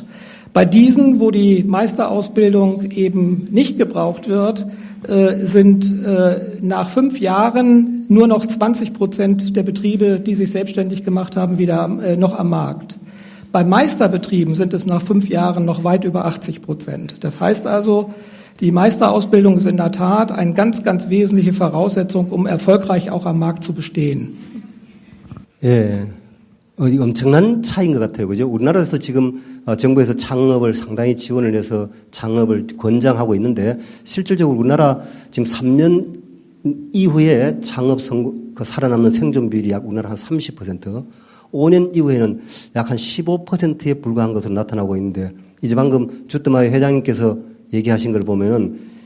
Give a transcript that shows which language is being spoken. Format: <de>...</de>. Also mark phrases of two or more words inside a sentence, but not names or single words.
<de>Bei diesen, wo die Meisterausbildung eben nicht gebraucht wird, sind nach 5 Jahren nur noch 20% der Betriebe, die sich selbstständig gemacht haben, wieder noch am Markt. Bei Meisterbetrieben sind es nach 5 Jahren noch weit über 80%. Das heißt also, Die Meisterausbildung ist in der Tat eine ganz, ganz wesentliche Voraussetzung, um erfolgreich auch am Markt zu bestehen.</de> <ko>예, 엄청난 차이인 것 같아요. 그죠? 우리나라에서 지금 정부에서 창업을 상당히 지원을 해서 창업을 권장하고 있는데 실질적으로 우리나라 지금 3년 이후에 창업 성공, 살아남는 생존 비율이 약 우리나라 한 30%, 5년 이후에는 약 한 15%에 불과한 것으로 나타나고 있는데 이제 방금 주트마이 회장님께서 얘기하신 걸 보면은</ko>